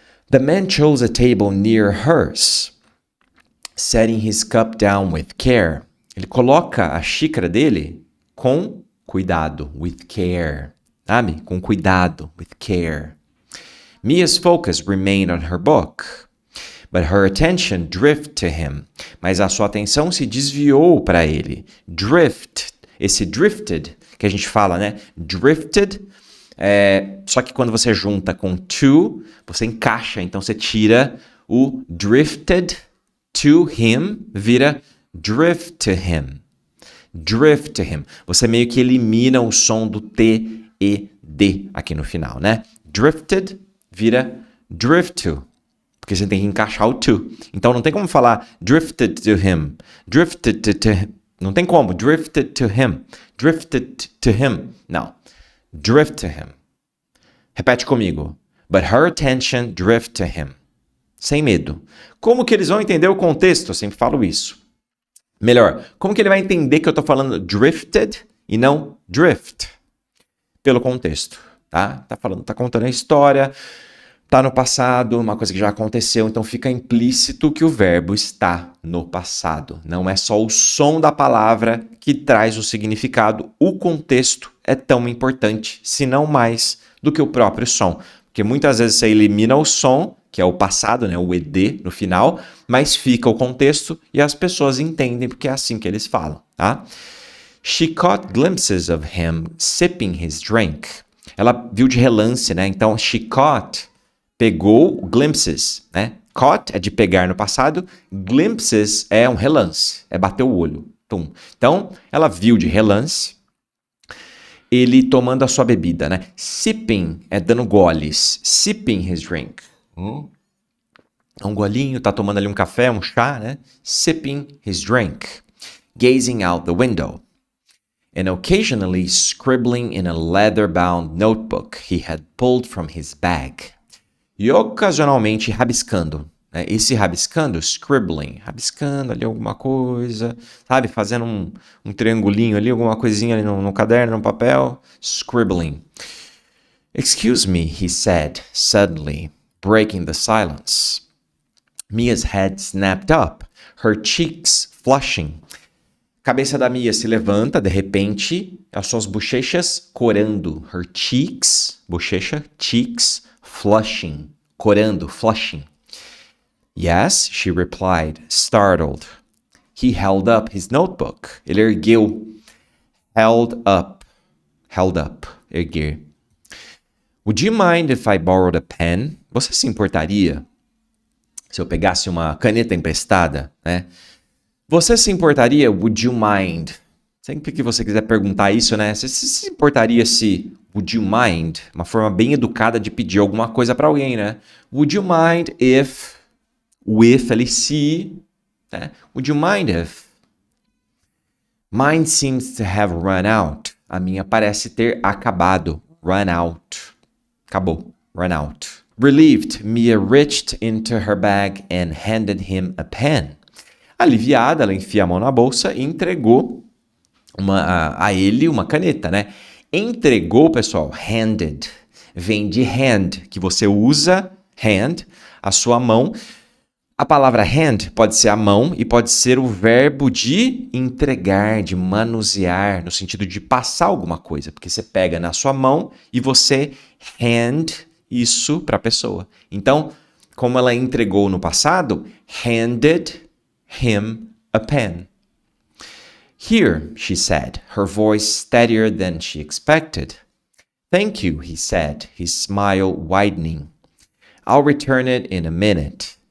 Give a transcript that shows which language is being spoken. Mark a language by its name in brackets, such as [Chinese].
[English] The man chose a table near hers, setting his cup down with care. [Portuguese] Ele coloca a xícara dele com cuidado, [English] with care, [Portuguese] sabe? Com cuidado, [English] with care. Mia's focus remained on her book, but her attention drifted to him. [Portuguese] Mas a sua atenção se desviou para ele. Drift, esse drifted, que a gente fala, né? Drifted, só que quando você junta com to, você encaixa, então você tira o [English] drifted to him, [Portuguese] vira [English] drift to him. Drift to him. [Portuguese] Você meio que elimina o som do T e D aqui no final, né? Drifted vira drift to. Porque você tem que encaixar o to. Então não tem como falar [English] drifted to him. Drifted to him. [Portuguese] Não tem como. [English] Drifted to him. Drifted to him. Não. Drift to him. [Portuguese] Repete comigo. [English] But her attention drift to him. [Portuguese] Sem medo. Como que eles vão entender o contexto? Eu sempre falo isso. Melhor, como que ele vai entender que eu estou falando drifted e não drift? Pelo contexto, tá? Tá contando a história, tá no passado, uma coisa que já aconteceu, então fica implícito que o verbo está no passado. Não é só o som da palavra que traz o significado, o contexto é tão importante, se não mais, do que o próprio som. Porque muitas vezes você elimina o som, que é o passado, né, o ED no final, mas fica o contexto e as pessoas entendem porque é assim que eles falam, tá? [English] She caught glimpses of him sipping his drink. [Portuguese] Ela viu de relance, né? Então, [English] she caught, [Portuguese] pegou glimpses, né? Caught é de pegar no passado, glimpses é um relance, é bater o olho. Tum. Então, ela viu de relance ele tomando a sua bebida, né? Sipping é dando goles, [English] sipping his drink. [Portuguese] Um golinho, tá tomando ali um café, um chá, né? [English] Sipping his drink. Gazing out the window. And occasionally scribbling in a leather-bound notebook he had pulled from his bag. [Portuguese] E ocasionalmente rabiscando, né? Esse rabiscando, scribbling, rabiscando ali alguma coisa, sabe? Fazendo um triangulinho ali, alguma coisinha ali no caderno, no papel, scribbling. [English] Excuse me, he said, suddenly, breaking the silence. Mia's head snapped up, her cheeks flushing. [Portuguese] Cabeça da Mia se levanta, de repente, as suas bochechas corando. [English] Her cheeks, bochecha, cheeks, flushing, corando, flushing. Yes, she replied, startled. He held up his notebook. [Portuguese] Ele ergueu. [English] Held up, erguer. Would you mind if I borrowed a pen? [Portuguese] Você se importaria se eu pegasse uma caneta emprestada, né? Você se importaria, [English] would you mind? [Portuguese] Sempre que você quiser perguntar isso, né? Você se importaria se, [English] would you mind? [Portuguese] Uma forma bem educada de pedir alguma coisa para alguém, né? [English] Would you mind if, with ali, se, né? Would you mind if? Mine seems to have run out. [Portuguese] A minha parece ter acabado. [English] Run out. Acabou. Run out. Relieved, Mia reached into her bag and handed him a pen. [Portuguese] Aliviada, ela enfia a mão na bolsa e entregou a ele uma caneta, né? Entregou, pessoal, handed. Vem de hand, que você usa, hand, a sua mão. A palavra hand pode ser a mão e pode ser o verbo de entregar, de manusear, no sentido de passar alguma coisa. Porque você pega na sua mão e você hand isso para a pessoa. Então, como ela entregou no passado, [English] handed him a pen. Here, she said, her voice steadier than she expected. Thank you, he said, his smile widening. I'll return it in a minute.